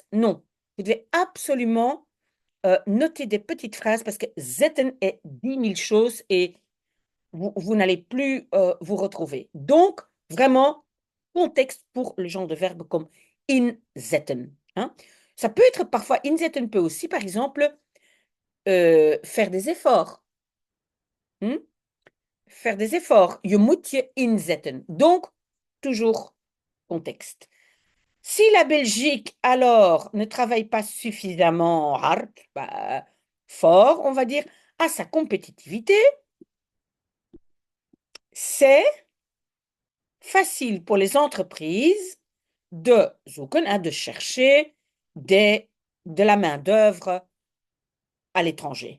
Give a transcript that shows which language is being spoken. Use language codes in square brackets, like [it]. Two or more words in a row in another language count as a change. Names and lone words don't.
[fr] Non, vous devez absolument noter des petites phrases parce que zetten est 10 000 choses et vous n'allez plus vous retrouver. Donc, vraiment, contexte pour le genre de verbe comme inzetten. Hein. Ça peut être parfois, inzetten peut aussi, par exemple, faire des efforts. Faire des efforts. [nl] Je moet je inzetten. [fr] Donc, toujours contexte. Si la Belgique, alors, ne travaille pas suffisamment hard, bah, fort, on va dire, à sa compétitivité, c'est facile pour les entreprises de zoeken, hein, de chercher de la main-d'œuvre à l'étranger.